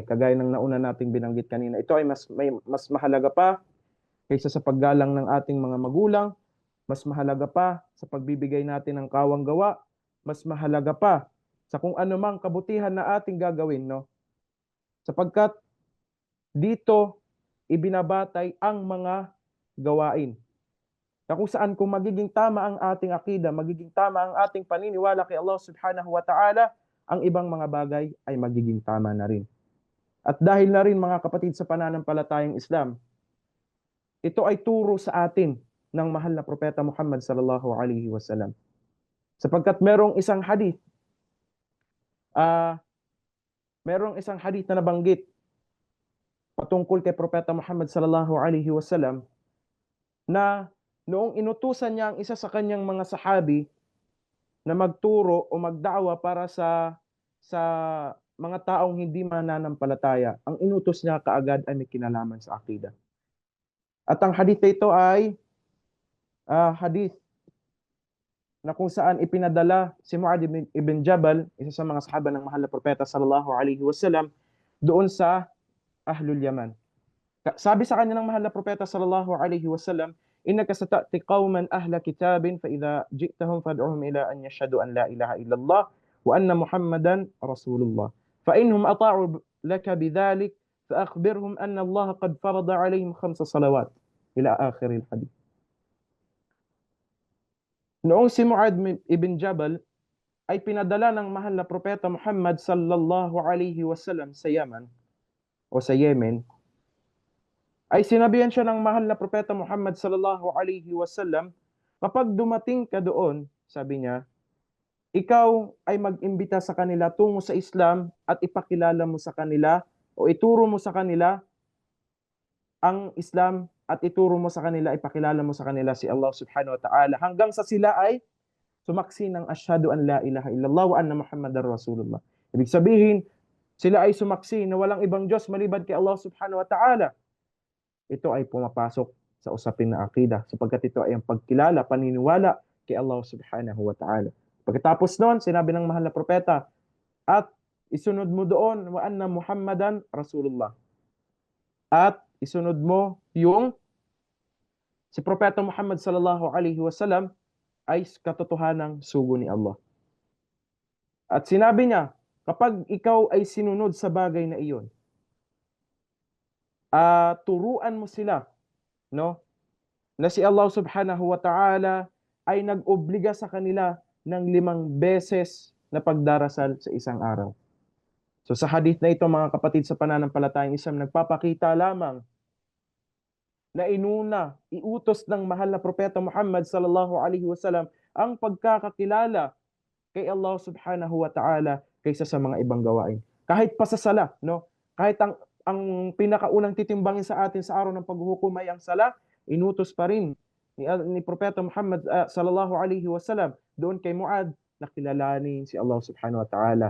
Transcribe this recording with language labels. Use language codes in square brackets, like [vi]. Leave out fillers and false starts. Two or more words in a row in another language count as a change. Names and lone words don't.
[tl] Kagaya ng nauna nating binanggit kanina, ito ay mas mahalaga pa kaysa sa paggalang ng ating mga magulang, mas mahalaga pa sa pagbibigay natin ng kawang gawa, mas mahalaga pa sa kung ano mang kabutihan na ating gagawin, no? Sapagkat dito ibinabatay ang mga gawain. Na kung saan kung magiging tama ang ating akida, magiging tama ang ating paniniwala kay Allah [ar] سبحانه وتعالى, [tl] ang ibang mga bagay ay magiging tama na rin. At dahil na rin, mga kapatid sa pananampalatayang Islam, ito ay turo sa atin ng mahal na propeta Muhammad [ar] صلى الله عليه وسلم. [tl] Sapagkat ah merong isang hadith na nabanggit patungkol kay propeta Muhammad [ar] صلى الله عليه وسلم [tl] na noong inutusan niya ang isa sa kanyang mga sahabi na magturo o magda'wa para sa mga taong hindi mananampalataya, ang inutos niya kaagad ay may kinalaman sa akida. At ang hadith na ito ay hadith na kung saan ipinadala si Mu'adh ibn Jabal, isa sa mga sahaba ng mahal na propeta [ar] صلى الله عليه وسلم, [tl] doon sa [ar] أهل اليمن. [tl] Sabi sa kanya ng mahal na propeta [ar] صلى الله عليه وسلم إنك ستأتي قوما أهل كتاب فإذا جئتهم فادعهم إلى أن يشهدوا أن لا إله إلا الله وأن محمدا رسول الله فإن هم أطاعوا لك بذلك فأخبرهم أن الله قد فرض عليهم 5 صلوات إلى آخر الحديث. [tl] Noong si Mu'adh ibn Jabal ay pinadala ng mahal na propeta Muhammad [ar] صلى الله عليه وسلم [tl] sa Yaman o sa Yemen, ay sinabihan siya ng mahal na propeta Muhammad [ar] صلى الله عليه وسلم, [tl] kapag dumating ka doon, sabi niya, ikaw ay mag-imbita sa kanila tungo sa Islam at ipakilala mo sa kanila o ituro mo sa kanila ang Islam at ituro mo sa kanila, ipakilala mo sa kanila si Allah [ar] سبحانه وتعالى [tl] hanggang sa sila ay sumaksi ng [ar] أشهد أن لا إله إلا الله وأن محمدا رسول الله. [tl] Ibig sabihin, sila ay sumaksi na walang ibang Diyos maliban kay Allah [ar] سبحانه وتعالى. [tl] Ito ay pumapasok sa usapin na akida sapagkat ito ay ang pagkilala, paniniwala kay Allah [ar] سبحانه وتعالى. [tl] Pagkatapos noon, sinabi ng mahal na propeta, at isunod mo doon [ar] وأن محمدا رسول الله. [tl] At isunod mo yung si propeta Muhammad [ar] صلى الله عليه وسلم [tl] ay katotohanang sugo ni Allah. At sinabi niya, kapag ikaw ay sinunod sa bagay na iyon, turuan mo sila, no, na si Allah [ar] سبحانه وتعالى [tl] ay nag-obliga sa kanila ng 5 beses na pagdarasal sa isang araw. So sa hadith na ito, mga kapatid sa pananampalatayang Islam, nagpapakita lamang na iutos ng mahal na propeta Muhammad [ar] صلى الله عليه وسلم [tl] ang pagkakakilala kay Allah [ar] سبحانه وتعالى [tl] kaysa sa mga ibang gawain. Kahit pa sa sala, no? Kahit ang pinakaunang titimbangin sa atin sa araw ng paghuhukom ay ang sala, inutos pa rin ni propeta Muhammad [ar] صلى الله عليه وسلم [tl] doon kay Mu'adh na kilalanin si Allah [ar] سبحانه وتعالى.